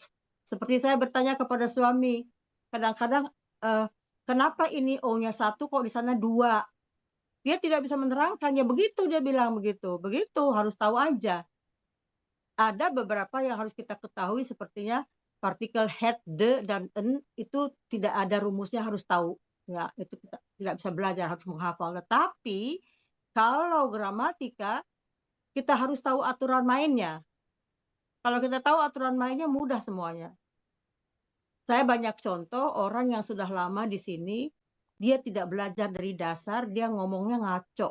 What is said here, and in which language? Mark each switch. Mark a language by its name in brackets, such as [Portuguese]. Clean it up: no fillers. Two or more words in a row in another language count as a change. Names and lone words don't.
[Indonesian] Seperti saya bertanya kepada suami, kadang-kadang kenapa ini O-nya 1 kok di sana 2? Dia tidak bisa menerangkan, ya begitu dia bilang begitu. Begitu, harus tahu aja. Ada beberapa yang harus kita ketahui sepertinya partikel head, de, dan en itu tidak ada rumusnya, harus tahu. Ya, itu kita tidak bisa belajar, harus menghafal. Tetapi kalau gramatika, kita harus tahu aturan mainnya. Kalau kita tahu aturan mainnya, mudah semuanya. Saya banyak contoh orang yang sudah lama di sini, dia tidak belajar dari dasar, dia ngomongnya ngaco.